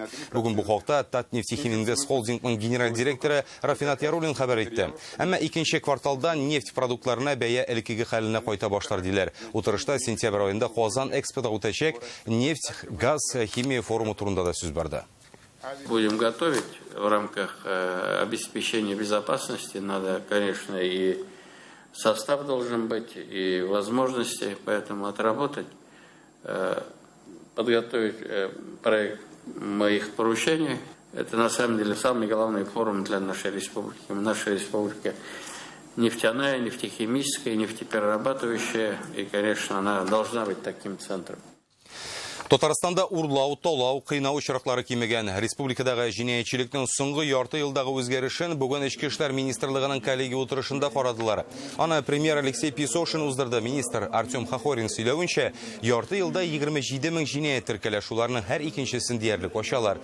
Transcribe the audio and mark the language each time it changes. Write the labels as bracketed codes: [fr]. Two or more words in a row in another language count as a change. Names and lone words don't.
[tt] Бүген бу хакта Татнефтехиминвест холдингның генераль директоры Рафинат Яруллин хәбәр итте. Әмма икенче кварталда нефть продуктларына бәя элеккеге хәленә кайта башлар диләр. Утырышта сентябрь аенда Казан экспорты үтәчәк нефть, газ, химия форумы турында да сүз барды. [ru] Будем готовить в рамках обеспечения безопасности. Надо, конечно, и состав должен быть, и возможности, поэтому отработать, подготовить проект моих поручений. Это на самом деле самый главный форум для нашей республики. Наша республика нефтяная, нефтехимическая, нефтеперерабатывающая, и, конечно, она должна быть таким центром. [tt] Татарстанда урлау, талау, кыйнау очраклары кимегән. Республикадагы җинаятьчелекнең соңгы ярты елдагы үзгәрешен бүген Эчке эшләр министрлыгының коллегия утырышында карадылар. Аны премьер Алексей Песошин уздырды. Министр Артем Хохорин сөйләвенчә, ярты елда 27 мең җинаять теркәлә, шуларның һәр икенчесен диярлек ачалар.